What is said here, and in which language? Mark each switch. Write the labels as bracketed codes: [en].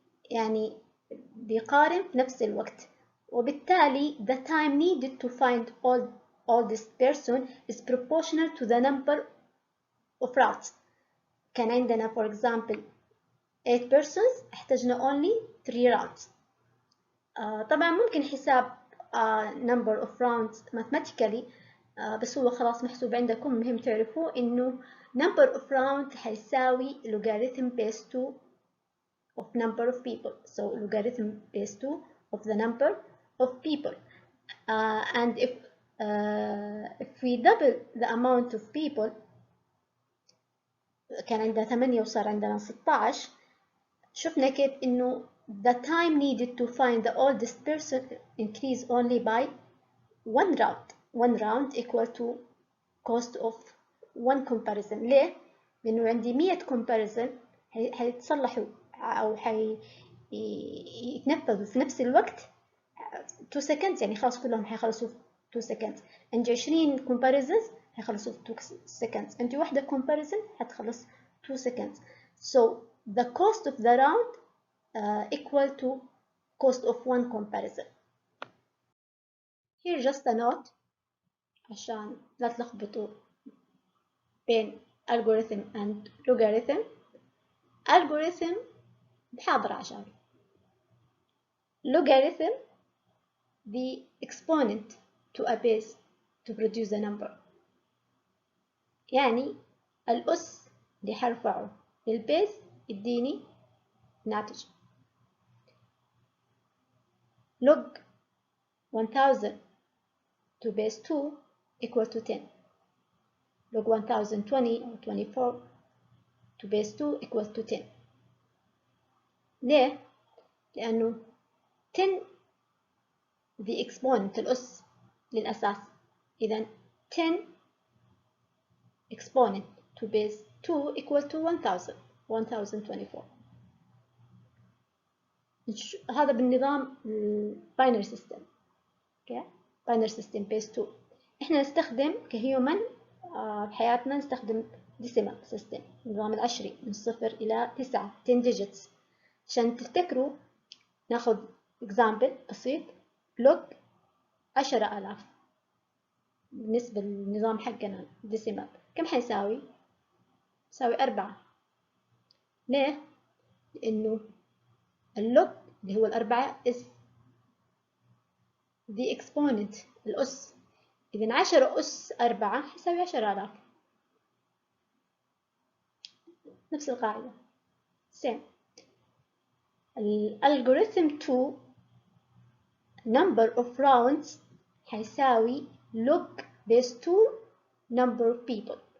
[ar] يعني بيقارن في نفس الوقت. وبالتالي [en] the time needed to find oldest person is proportional to the number of routes. [ar] كان عندنا [en] for example 8 persons [ar] احتاجنا [en] only 3 rounds. [ar] طبعا ممكن حساب [en] number of rounds mathematically [ar] بس هو خلاص محسوب عندكم. مهم تعرفوا انه [en] number of rounds [ar] حيساوي [en] logarithm base 2 of number of people. So logarithm base 2 of the number of people. And if we double the amount of people, [ar] كان عندنا 8 وصار عندنا 16. شفنا كيف إنه [en] the time needed to find the oldest person increase only by 1 round. 1 round equal to cost of 1 comparison. [ar] ليه؟ لأنه عندي 100 comparison هيتصلحوا أو يتنفذوا في نفس الوقت [en] 2 seconds. [ar] يعني خلاص كلهم هيخلصوا في [en] 2 seconds. [ar] عندي 20 comparisons هيخلصوا في 2 seconds. عندي واحدة comparison هتخلص [en] 2 seconds. So the cost of the round equal to cost of 1 comparison. Here just a note [ar] عشان لا تلخبطوا بين [en] algorithm and logarithm. Algorithm [ar] بحاضر عشان [en] logarithm the exponent to a base to produce a number. [ar] يعني الأس اللي حرفعه للبيز يديني ناتج. [en] log 1000 to base 2 equal to 10. log 1020 or 24 to base 2 equal to 10. [ar] ليه؟ لأنه 10 [en] the exponent [ar] الأس للأساس. [en] إذا 10 exponent to base 2 equal to 1024. [ar] هذا بالنظام [en] binary system. okay? binary system base 2. [ar] إحنا نستخدم كهيومن بحياتنا نستخدم [en] decimal system [ar] النظام العشري من 0 إلى 9 [en] 10 digits. [ar] عشان تفتكروا ناخذ example بسيط log 10,000 بالنسبة للنظام حقنا decimal كم حيساوي؟ يساوي 4. ليه؟ لأنه اللوج اللي هو 4 [en] is the exponent [ar] الأس. إذا 10 أس 4 يساوي 10,000. نفس القاعدة same. [en] الالجوريثم 2 number of rounds [ar] حيساوي [en] log base 2 number of people.